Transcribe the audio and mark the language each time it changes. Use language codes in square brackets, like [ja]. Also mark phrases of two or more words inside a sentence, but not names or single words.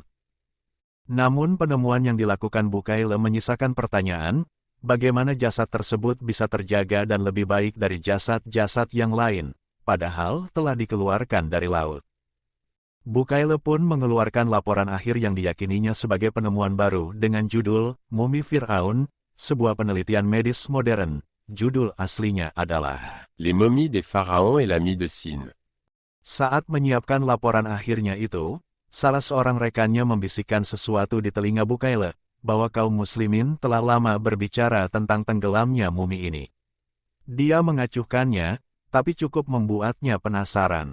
[id] Namun penemuan yang dilakukan Bucaille menyisakan pertanyaan, bagaimana jasad tersebut bisa terjaga dan lebih baik dari jasad-jasad yang lain, padahal telah dikeluarkan dari laut. Bucaille pun mengeluarkan laporan akhir yang diyakininya sebagai penemuan baru dengan judul Mumi Fir'aun, sebuah penelitian medis modern. Judul aslinya adalah [fr] Les momies des pharaons et la mie de Cyne. [id] Saat menyiapkan laporan akhirnya itu, salah seorang rekannya membisikkan sesuatu di telinga Bucaille, bahwa kaum muslimin telah lama berbicara tentang tenggelamnya mumi ini. Dia mengacuhkannya, tapi cukup membuatnya penasaran.